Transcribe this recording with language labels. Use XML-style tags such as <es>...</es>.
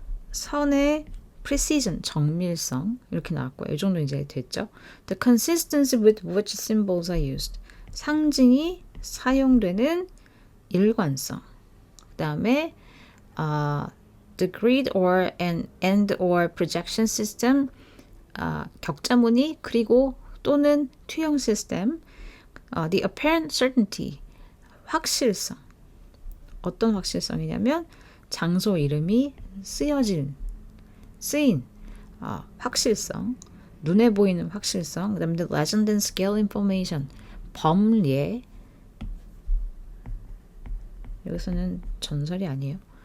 <ko>선의 precision, 정밀성 이렇게 나왔고요. 이 정도 이제 됐죠.</ko> <en>The consistency with which symbols are used.</en> <ko>상징이 사용되는 일관성.</ko> <en>그 다음에 the grid or and or projection system,</en> <ko>격자무늬 그리고 또는 투영 시스템,</ko> <en>the apparent certainty,</en> <ko>확실성. 어떤 확실성이냐면 장소 이름이 쓰인 확실성, 눈에 보이는 확실성, 그 다음에</ko> <en>the legend and scale information,</en> <ko>범례, 여기서는 전설이 아니에요.</ko>